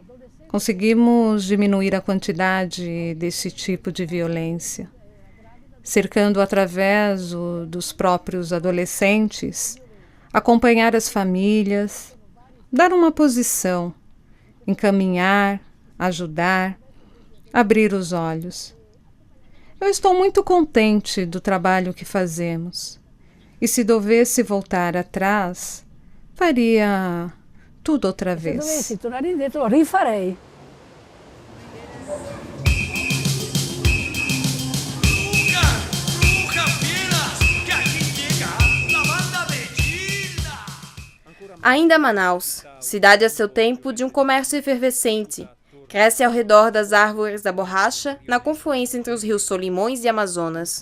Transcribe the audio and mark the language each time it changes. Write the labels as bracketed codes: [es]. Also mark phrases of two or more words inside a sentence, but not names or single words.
[pt] Conseguimos diminuir a quantidade desse tipo de violência, cercando através dos próprios adolescentes, acompanhar as famílias, dar uma posição, encaminhar, ajudar, abrir os olhos. Eu estou muito contente do trabalho que fazemos. E se devesse voltar atrás, faria tudo outra vez. [it] Se tornare indietro, rifarei. [pt] Ainda Manaus, cidade a seu tempo de um comércio efervescente, cresce ao redor das árvores da borracha, na confluência entre os rios Solimões e Amazonas.